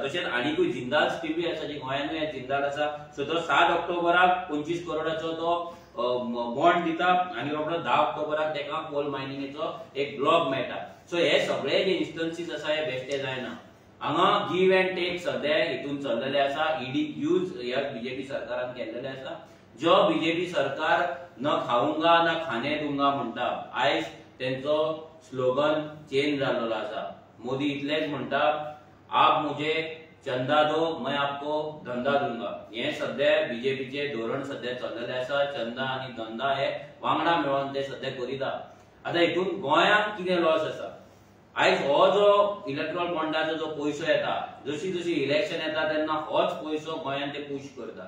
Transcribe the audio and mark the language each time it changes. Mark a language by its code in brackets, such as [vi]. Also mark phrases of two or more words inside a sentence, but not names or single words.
[kok] तशेंच आनीकूय जिंदाल स्टील आसा जे गोंयांतूय जिंदाल आसा. सो तो 7 ऑक्टोबराक 25 करोडाचो तो बॉन्ड दिता आनी रोखडो 10 ऑक्टोबराक तेका कोल मायनिंगेचो एक ब्लॉक मेळटा. सो हे सगळे जे इन्स्टन्सीस आसा हे बेश्टे जायना. हांगा [en] give and take [kok] सद्या हितून चल्लेले आसा. ईडी यूज ह्या बीजेपी सरकारान केल्लेले आसा. जो बीजेपी सरकार [hi] न खाऊंगा ना खाने दूंगा [kok] म्हणटा आयज तेंचो [en] slogan change [kok] जाल्लो आसा. मोदी इतलेच म्हणटा [hi] आप मुझे चंदा दो मैं आपको धंदा दूंगा. [kok] हे सध्या बीजेपीचे धोरण सध्या चल्लेले आसा. चंदा आनी धंदा हे वांगडा मेळोन ते सध्या करिता. आता हितून गोंयांत कितें लॉस आसा. आयज हो जो इलेक्ट्रॉल बॉन्डाचो जो पयसो येता जशी जशी इलेक्शन येता तेन्ना होच पयसो गोंयांत ते पुश करता.